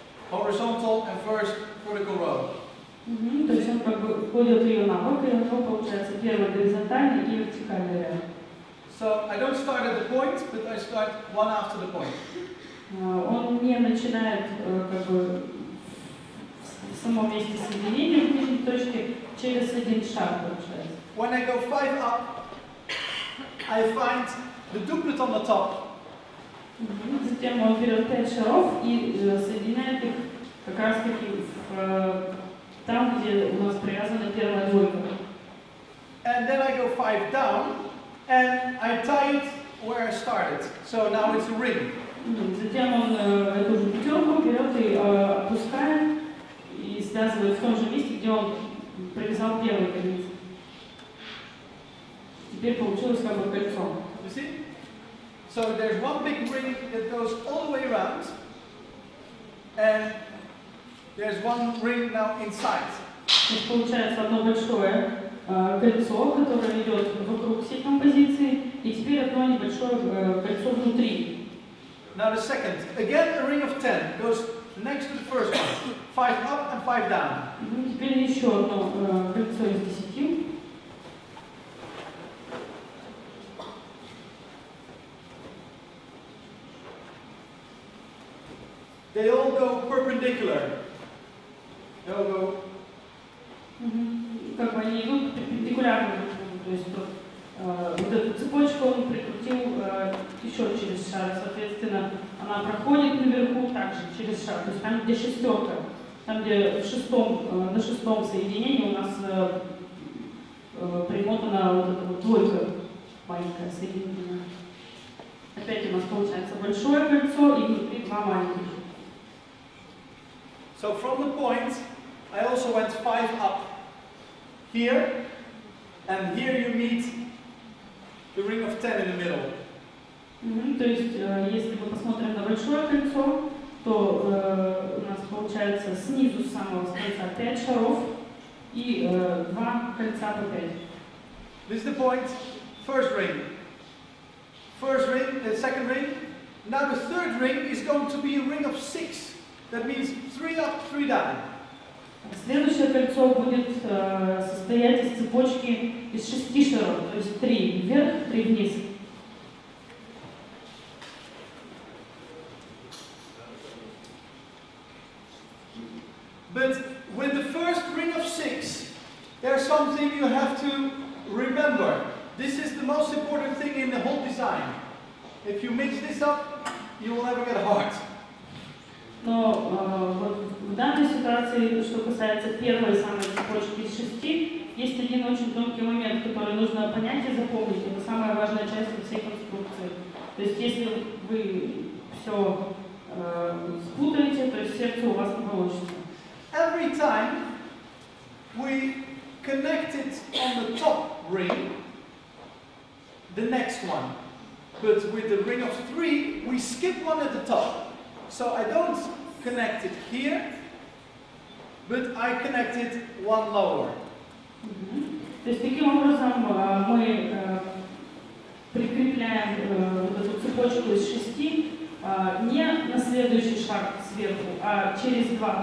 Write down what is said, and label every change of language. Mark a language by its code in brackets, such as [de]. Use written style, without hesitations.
[en] horizontal and first vertical row. [ru] То есть он как бы кладет ее на бок, и у него получается первый горизонтальный и вертикальный ряд. [en] So I don't start at the point, but I start one after the point. [ru] Он не начинает как бы в самом месте соединения в нижней точке через один шаг получается. [en] When I go 5 up, I find the duplet on the top. [ru] Затем он берет 5 шаров и соединяет их как раз таки там, где у нас привязана первая двойка. [en] And then I go 5 down, and I tie it where I started. So now it's a ring. [ru] Затем он эту же пятерку берет и опускает и связывает в том же месте, где он привязал первый конец. Теперь получилось как бы кольцо. [en] You see? So there's one big ring that goes all the way around, and there's one ring now inside. [ru] То есть получается одно большое кольцо, которое идет вокруг всей композиции, и теперь одно небольшое кольцо внутри. [en] Now the second, again a ring of 10 goes next to the first one. 5 up and 5 down. [ru] Теперь еще одно кольцо из 10. [en] They all go perpendicular. They all go. [ru] Как бы они идут перпендикулярно друг другу, то есть вот эту цепочку он прикрутил еще через шар, соответственно, она проходит наверху также через шар, то есть там, где шестерка, там, где на шестом соединении у нас примотана вот эта вот двойка маленькая соединенная. Опять у нас получается большое кольцо и внутри два маленьких. [en] So from the point, I also went 5 up here, and here you meet the ring of 10 in the middle. [ru] То есть, если мы посмотрим на большое кольцо, то у нас получается снизу с самого конца 5 шаров и 2 кольца по 5. [en] This is the point, first ring. First ring, the second ring. Now the third ring is going to be a ring of 6. That means 3 up, 3 down. [ru] Следующее кольцо будет состоять из цепочки из 6 шаров, то есть 3 вверх, 3 вниз. [en] But with the first ring of 6, there's something you have to remember. This is the most important thing in the whole design. If you mix this up, you will never get a heart. [ru] Но вот в данной ситуации, что касается первой самой цепочки из 6, есть один очень тонкий момент, который нужно понять и запомнить. Это самая важная часть всей конструкции. То есть если вы все спутаете, то есть сердце у вас не получится. [en] Every time we connect it on the top ring, the next one. But with the ring of 3, we skip one at the top. So I don't connect it here, but I connect it one lower. [ru] То есть таким образом мы прикрепляем вот эту цепочку из 6 не на следующий шаг сверху, а через 2.